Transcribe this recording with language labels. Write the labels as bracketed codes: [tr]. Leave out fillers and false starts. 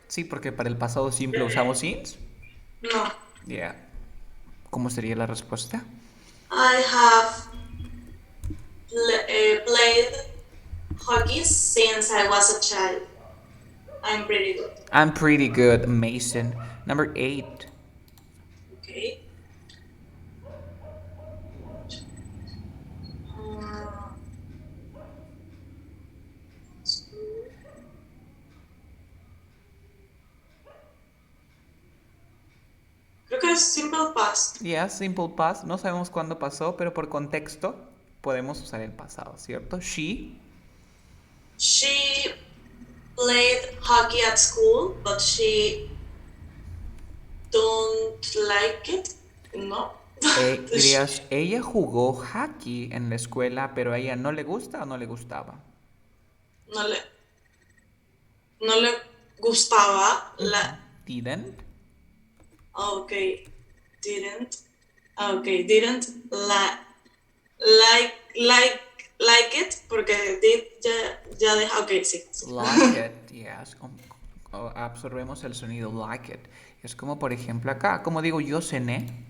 [es] Sí, porque para el pasado simple usamos since. No. [en] Yeah. [es] ¿Cómo sería la respuesta? [en] I have played hockey since I was a child. I'm pretty good. I'm pretty good, Mason. Number 8. Okay. [es] Uh, creo que es simple past. [en] Yeah, simple past. [es] No sabemos cuándo pasó, pero por contexto podemos usar el pasado, ¿cierto? [en] She. She played hockey at school, but she don't like it. [es] No. Dirías, ella jugó hockey en la escuela, pero a ella no le gusta o no le gustaba. no le, no le gustaba la. [en] Didn't. Okay, didn't. Okay, didn't like like like it [es] porque [en] did [es] ya deja. Okay, sí, sí. [en] Like it, yes. [es] Absorbemos el sonido [en] like it. [es] Es como por ejemplo acá, como digo yo cené.